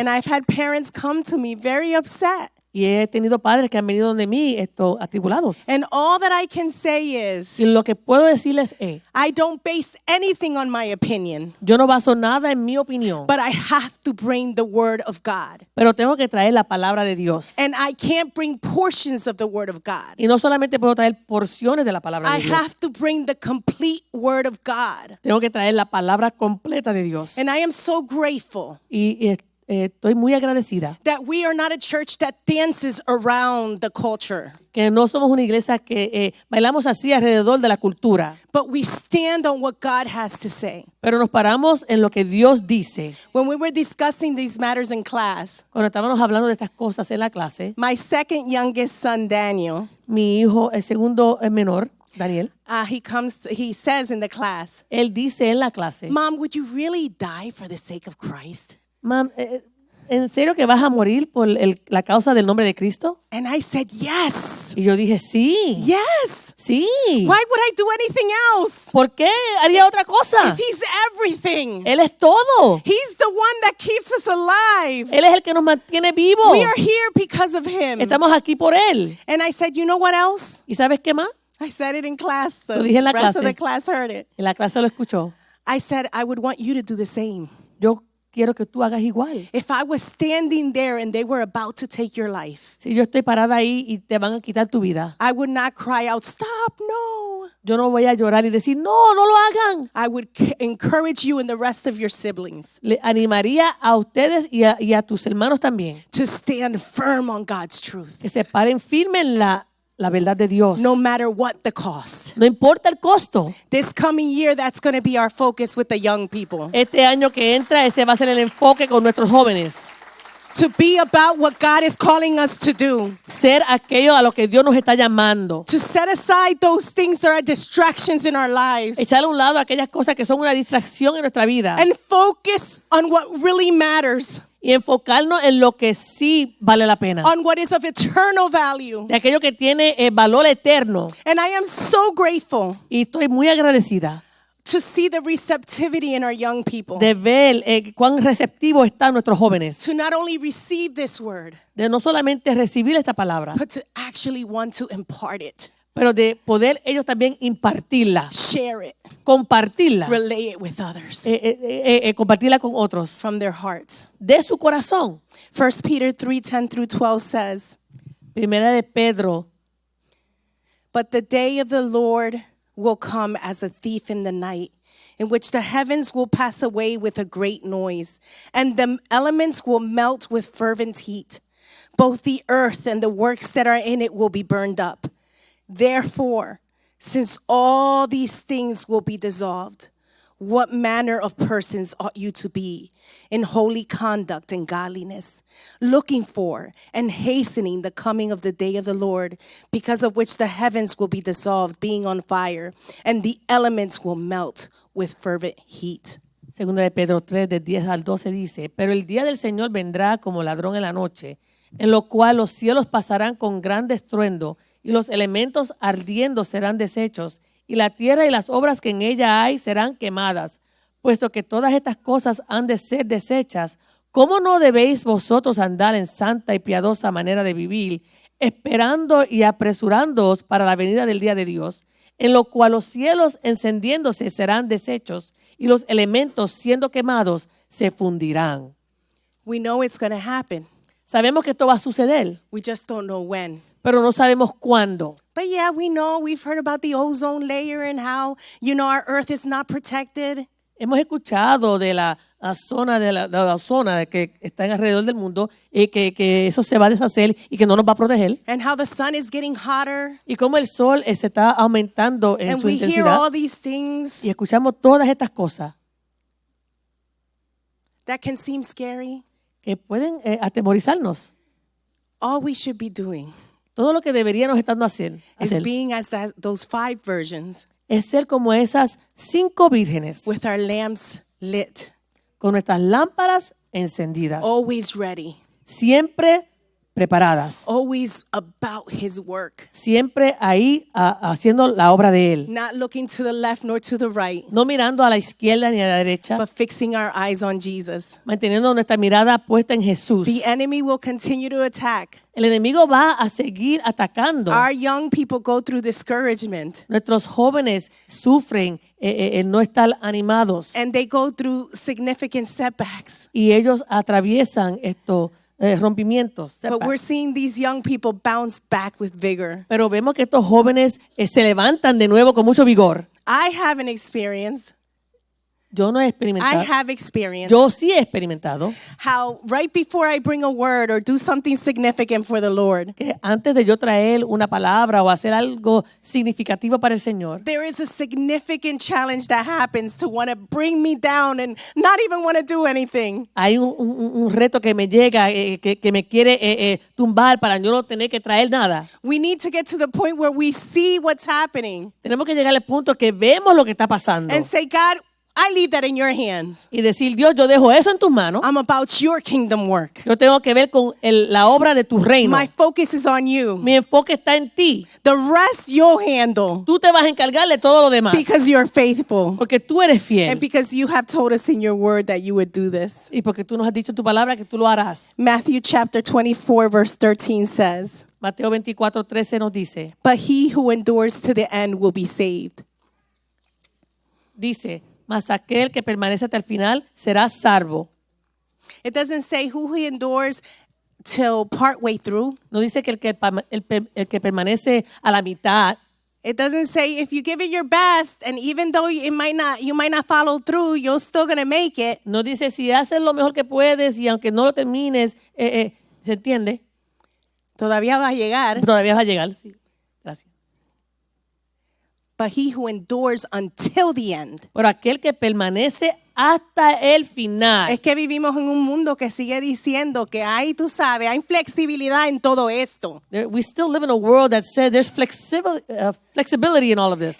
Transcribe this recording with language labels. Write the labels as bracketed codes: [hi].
[en] And I've had parents come to me very upset. [es] Y he tenido padres que han venido donde mí atribulados. [en] And all that I can say is, [es] Y lo que puedo decirles es, [en] I don't base anything on my opinion, [es] yo no baso nada en mi opinión, [en] but I have to bring the word of God. [es] pero tengo que traer la palabra de Dios. [en] And I can't bring portions of the word of God. [es] Y no solamente puedo traer porciones de la palabra [en] I [es] de Dios. [en] have to bring the complete word of God. [es] Tengo que traer la palabra completa de Dios. [en] And I am so grateful [es] Y estoy muy agradecida [en] that we are not a church that dances around the culture, [es] que no somos una iglesia que bailamos así alrededor de la cultura, [en] but we stand on what God has to say. [es] pero nos paramos en lo que Dios dice. [en] When we were discussing these matters in class, [es] Cuando estábamos hablando de estas cosas en la clase, [en] my second youngest son, Daniel, [es] mi hijo, el segundo menor, Daniel, [en] he says in the class, [es] él dice en la clase, [en] Mom, would you really die for the sake of Christ? [es] Mam, ¿en serio que vas a morir por la causa del nombre de Cristo? [en] And I said, yes. [es] Y yo dije, sí. [en] Yes. [es] Sí. [en] Why would I do anything else? [es] ¿Por qué haría otra cosa? [en] If he's everything. [es] Él es todo. [en] He's the one that keeps us alive. [es] Él es el que nos mantiene vivos. [en] We are here because of him. [es] Estamos aquí por él. [en] And I said, you know what else? [es] ¿Y sabes qué más? [en] I said it in class. The [es] Lo dije en la [en] rest of [es] clase. [en] the class heard it. [es] En la clase lo escuchó. [en] I said, I would want you to do the same. [es] Yo quiero que tú hagas igual. [en] If I was standing there and they were about to take your life, [es] Si yo estoy parada ahí y te van a quitar tu vida, [en] I would not cry out, stop, no. [es] Yo no voy a llorar y decir, no, no lo hagan. [en] I would encourage you and the rest of your siblings [es] Le animaría a ustedes y a tus hermanos también [en] to stand firm on God's truth, [es] que se paren firmes en la verdad de Dios. [en] no matter what the cost. [es] No importa el costo. [en] This coming year, that's going to be our focus with the young people. [es] Este año que entra, ese va a ser el enfoque con nuestros jóvenes. [en] To be about what God is calling us to do. [es] Ser aquello a lo que Dios nos está llamando. [en] To set aside those things that are distractions in our lives. [es] Echar a un lado aquellas cosas que son una distracción en nuestra vida. [en] And focus on what really matters. [es] Y enfocarnos en lo que sí vale la pena. [en] On what is of eternal value. [es] De aquello que tiene valor eterno. [en] And I am so grateful [es] Y estoy muy agradecida [en] to see the receptivity in our young people. [es] de ver cuán receptivos están nuestros jóvenes. [en] To not only receive this word, [es] De no solamente recibir esta palabra, [en] but to actually want to impart it, [es] pero de poder ellos también impartirla, [en] share it, [es] compartirla, [en] relay it with others [es] compartirla con otros [en] from their hearts. [es] de su corazón. [en] 1 Peter 3:10 through 12 says, [es] Primera de Pedro, [en] "But the day of the Lord will come as a thief in the night, in which the heavens will pass away with a great noise, and the elements will melt with fervent heat. Both the earth and the works that are in it will be burned up. Therefore, since all these things will be dissolved, what manner of persons ought you to be in holy conduct and godliness, looking for and hastening the coming of the day of the Lord, because of which the heavens will be dissolved, being on fire, and the elements will melt with fervent heat." [es] Segunda de Pedro 3, del 10 al 12 dice, pero el día del Señor vendrá como ladrón en la noche, en lo cual los cielos pasarán con gran estruendo, y los elementos ardiendo serán deshechos, y la tierra y las obras que en ella hay serán quemadas. Puesto que todas estas cosas han de ser deshechas, ¿cómo no debéis vosotros andar en santa y piadosa manera de vivir, esperando y apresurándoos para la venida del día de Dios, en lo cual los cielos encendiéndose serán deshechos, y los elementos siendo quemados se fundirán? [en] We know it's going to happen. [es] Sabemos que esto va a suceder, [en] We just don't know when. [es] pero no sabemos cuándo. [en] But yeah, we know, we've heard about the ozone layer and how, our earth is not protected. [es] Hemos escuchado de la zona de la zona que está alrededor del mundo y que eso se va a deshacer y que no nos va a proteger. [en] And how the sun is getting hotter. [es] Y cómo el sol se está aumentando en [en] And [es] su [en] we hear [es] intensidad. [en] all these things [es] Y escuchamos todas estas cosas [en] that can seem scary. [es] que pueden atemorizarnos. [en] All we should be doing [es] Todo lo que deberíamos estar hacer [en] is being as those 5 virgins [es] es ser como esas 5 vírgenes [en] with our lamps lit, [es] con nuestras lámparas encendidas, [en] always ready, [es] siempre preparadas, [en] always about his work, [es] siempre ahí haciendo la obra de Él. [en] not looking to the left nor to the right, [es] No mirando a la izquierda ni a la derecha, [en] but fixing our eyes on Jesus. [es] manteniendo nuestra mirada puesta en Jesús. [en] The enemy will continue to attack. [es] El enemigo va a seguir atacando. [en] Our young people go through discouragement, [es] Nuestros jóvenes sufren el no estar animados [en] and they go through significant setbacks. [es] y ellos atraviesan estos rompimientos. [en] But we're seeing these young people bounce back with vigor. [es] Pero vemos que estos jóvenes se levantan de nuevo con mucho vigor. [en] I haven't experienced. [es] Yo no he [en] I [es] experimentado. [en] have experienced [es] Yo sí he experimentado [en] how right before I bring a word or do something significant for the Lord, [es] que antes de yo traer una palabra o hacer algo significativo para el Señor, [en] there is a significant challenge that happens to want to bring me down and not even want to do anything. [es] hay un reto que me llega, que me quiere tumbar para yo no tener que traer nada. [en] We need to get to the point where we see what's happening [es] Tenemos que llegar al punto que vemos lo que está pasando [en] and say, God, I leave that in your hands. [es] y decir, Dios, yo dejo eso en tus manos. [en] I'm about your kingdom work. [es] Yo tengo que ver con la obra de tu reino. [en] My focus is on you. [es] Mi enfoque está en ti. [en] The rest you'll handle [es] Tú te vas a encargar de todo lo demás. [en] because you're faithful [es] Porque tú eres [en] and [es] fiel. [en] because you have told us in your word that you would do this. [es] Y porque tú nos has dicho en tu palabra que tú lo harás. [en] Matthew chapter 24 verse 13 says, [es] Mateo 24:13 nos dice, [en] "But he who endures to the end will be saved." [es] dice, mas aquel que permanece hasta el final será salvo. [en] It doesn't say who he endures till partway through. [es] No dice que el que permanece a la mitad, [en] It doesn't say if you give it your best, and even though you might not follow through, you're still going to make it. [es] No dice si haces lo mejor que puedes y aunque no lo termines, ¿se entiende? Todavía va a llegar. Todavía va a llegar, sí. Gracias. [en] But he who endures until the end. [es] Pero aquel que permanece hasta el final. Es que vivimos en un mundo que sigue diciendo que hay, tú sabes, hay flexibilidad en todo esto. [en] We still live in a world that says there's flexibility in all of this.